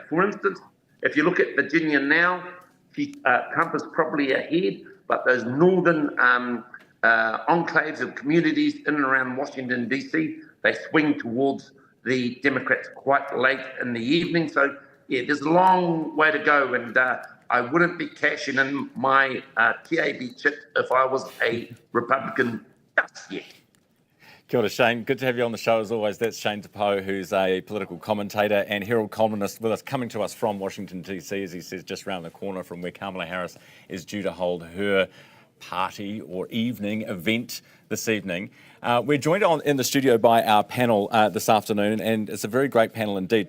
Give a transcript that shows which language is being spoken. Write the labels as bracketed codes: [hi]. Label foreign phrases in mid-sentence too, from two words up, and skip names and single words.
[en] For instance, if you look at Virginia now, Trump is probably ahead, but those northern enclaves of communities in and around Washington, D.C., they swing towards the Democrats quite late in the evening. So, yeah, there's a long way to go, and I wouldn't be cashing in my TAB chip if I was a Republican just yet. [mi] Kia ora, Shane. [en] Good to have you on the show as always. That's Shane Tapo, who's a political commentator and Herald columnist with us, coming to us from Washington, D.C., as he says, just around the corner from where Kamala Harris is due to hold her party or evening event this evening. We're joined in the studio by our panel this afternoon, and it's a very great panel indeed.